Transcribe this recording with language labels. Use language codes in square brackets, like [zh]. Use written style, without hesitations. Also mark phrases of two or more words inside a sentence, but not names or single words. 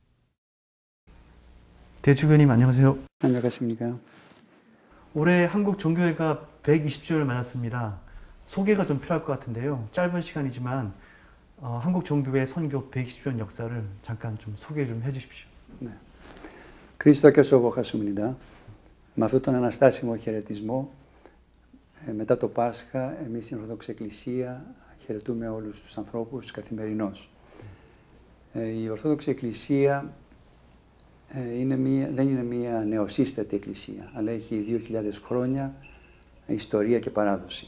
[ko] 대주교님 안녕하세요. 안녕하십니까. 올해 한국정교회가 120주년을 맞았습니다. 소개가 좀 필요할 것 같은데요. 짧은 시간이지만 한국정교회 선교 120주년 역사를 잠깐 좀 소개 좀 해주십시오. 네. 그리스도 부활하셨습니다. [el] Με αυτόν τον αναστάσιμο χαιρετισμό, μετά το Πάσχα, εμείς στην Ορθόδοξη Εκκλησία χαιρετούμε όλους τους ανθρώπους καθημερινώς. Η Ορθόδοξη Εκκλησία δεν είναι μια νεοσύστατη εκκλησία, αλλά έχει 2.000 χρόνια ιστορία και παράδοση.